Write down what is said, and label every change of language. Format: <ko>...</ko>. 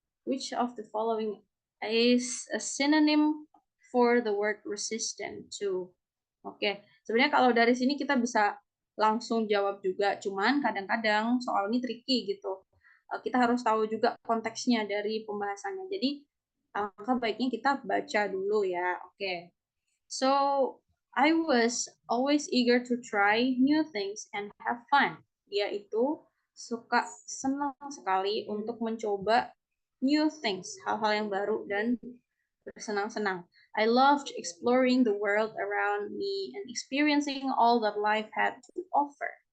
<en>Which of the following is a synonym for the word resistant to?</en> <id>Oke, sebenarnya kalau dari sini kita bisa langsung jawab juga, cuman kadang-kadang soal ini tricky gitu. Kita harus tahu juga konteksnya dari pembahasannya. Jadi, angka baiknya kita baca dulu ya. Oke.</id> <en>So, I was always eager to try new things and have fun.</en> <id>Dia itu senang sekali untuk mencoba</id> <en>new things,</en> <id>hal-hal yang baru dan bersenang-senang.</id> <en>I loved exploring the world around me and experiencing all that life had to offer.</en>